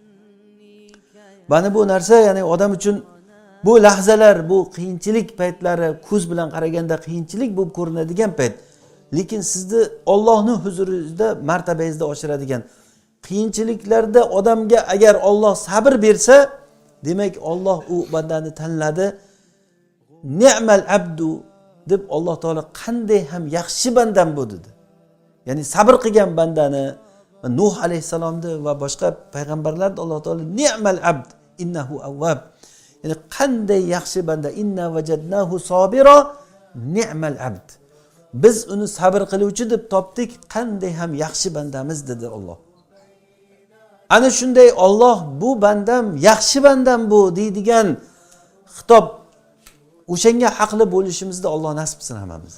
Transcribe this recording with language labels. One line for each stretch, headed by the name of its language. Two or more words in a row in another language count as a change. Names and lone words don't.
Uzbek: Mana bu narsa, ya'ni odam uchun bu lahzalar, bu qiyinchilik paytlari, ko'z bilan qaraganda qiyinchilik bo'lib ko'rinadigan payt, lekin sizni Allohning huzuringizda martabangizni oshiradigan qiyinchiliklarda odamga agar Alloh sabr bersa, demak Alloh u bandani tanladi.
Arabic: نعم العبد
Uzbek: deb Alloh taolo qanday ham yaxshi bandam bu dedi. Ya'ni sabr qilgan bandani Nuh alayhisalomni va boshqa payg'ambarlarni Alloh taolo
Arabic: نعم العبد إنه أواب.
Uzbek: Ya'ni qanday yaxshi banda,
Arabic: إنا وجدناه صابرا نعم العبد.
Uzbek: Biz uni sabr qiluvchi deb topdik, qanday ham yaxshi bandamiz dedi Alloh. Ana shunday Alloh bu bandam, yaxshi bandam bu deydigan xitob o'shanga haqli bo'lishimizni Alloh nasib qilsin hammamiz.